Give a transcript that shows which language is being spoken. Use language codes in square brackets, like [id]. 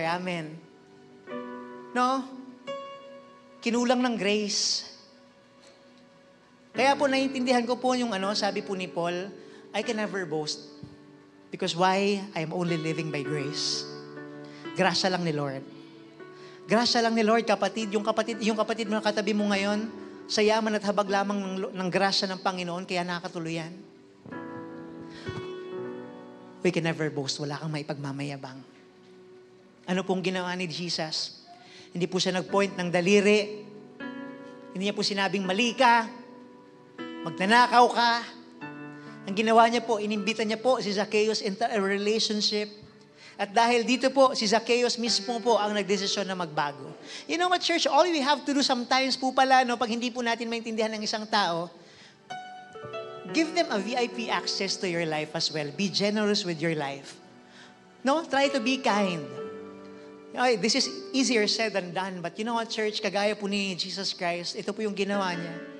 [tl] Amen. No? Kinulang ng grace. Kaya po naiintindihan ko po yung sabi po ni Paul, I can never boast. Because why? [en] I am only living by grace. [tl] Grasya lang ni Lord. Grasya lang ni Lord, kapatid. Yung kapatid mo na katabi mo ngayon, sa yaman at habag lamang ng grasya ng Panginoon, kaya nakatuluyan. We can never boast. Wala kang maipagmamayabang. Ano pong ginawa ni Jesus? Hindi po siya nag-point ng daliri. Hindi niya po sinabing mali ka, magnanakaw ka. Ang ginawa niya po, inimbita niya po si Zacchaeus into a relationship. At dahil dito po, si Zacchaeus mismo po ang nagdesisyon na magbago. [en] You know what, church? All we have to do sometimes po pala, pag hindi po natin maintindihan ng isang tao, give them a VIP access to your life as well. Be generous with your life. No? Try to be kind. This is easier said than done. But you know what, church? Kagaya po ni Jesus Christ, ito po yung ginawa niya.